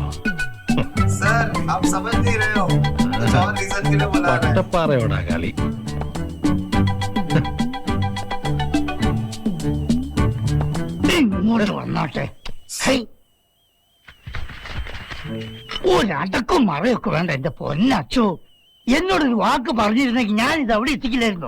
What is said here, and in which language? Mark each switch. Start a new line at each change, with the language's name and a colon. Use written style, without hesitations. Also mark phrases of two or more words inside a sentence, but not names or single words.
Hindi: सर, आप समझ नहीं रहे हो। कुछ और रीजन के लिए बुला रहे हैं।
Malayalam: പട്ടപ്പാറയോടാ കളി. ഇങ്ങോട്ട് വന്നോട്ടെ. ഒരടക്കം മറയൊക്കെ വേണ്ട എന്റെ പൊന്നച്ചോ. എന്നോടൊരു വാക്ക് പറഞ്ഞിരുന്നെങ്കിൽ ഞാൻ ഇത് അവിടെ എത്തിക്കില്ലായിരുന്നോ?